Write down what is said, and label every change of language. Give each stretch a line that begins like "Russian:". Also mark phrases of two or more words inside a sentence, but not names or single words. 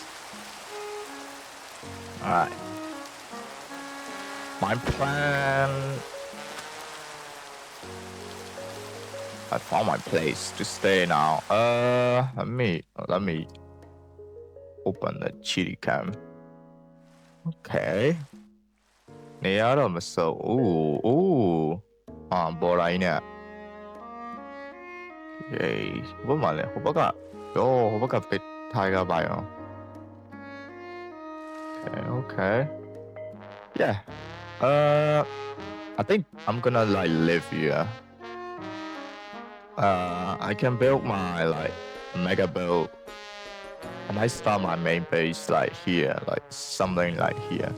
English: Alright. My plan. I found my place to stay now. Let me open the chili cam.
Burmese: Okay. နေရတော့မစိုးပေါ်လာနေဟိုဘက်မှာလဲဟိုဘက်ကပစ်ထားကြပါရော Okay.
English: Yeah. I think I'm gonna like live here. I can build my like mega build and I start my main base like here, like something like here.